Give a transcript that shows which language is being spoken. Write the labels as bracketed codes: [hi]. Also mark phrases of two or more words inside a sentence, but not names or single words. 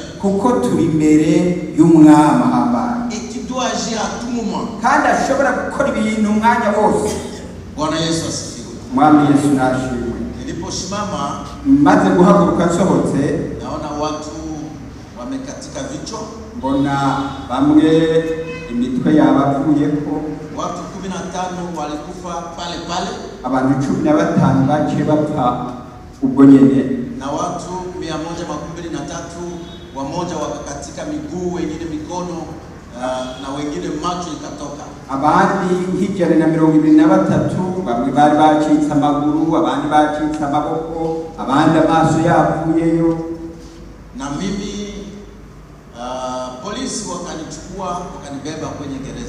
[rn] kuko turi imbere y'umwami ahambaye [fr] et qui doit agir à tout moment. [rn] kandi ashobora gukora ibintu umwanya wose. [sw] Bwana Yesu asifiwe. [rn] Mwami Yesu nashimwe. [sw] Niliposimama [rn] maze guhaguruka nsohotse [sw] naona watu wamekatika vichwa, [rn] mbona bamwe imitwe yabavuyeko, [sw] watu 15 walikufa pale pale, [rn] abantu 15 baciye bapfa ubwo nyene, [sw] na watu 123 wamoja wakakatika miguu, wengine mikono, na wengine macho ikatoka. [rn] Abandi 123 bamwe bari bacitse amaguru, abandi bacitse amaboko, abandi amaso yavuyeyo. [sw] Na mimi polisi wakanichukua wakanibeba kwenye gereza.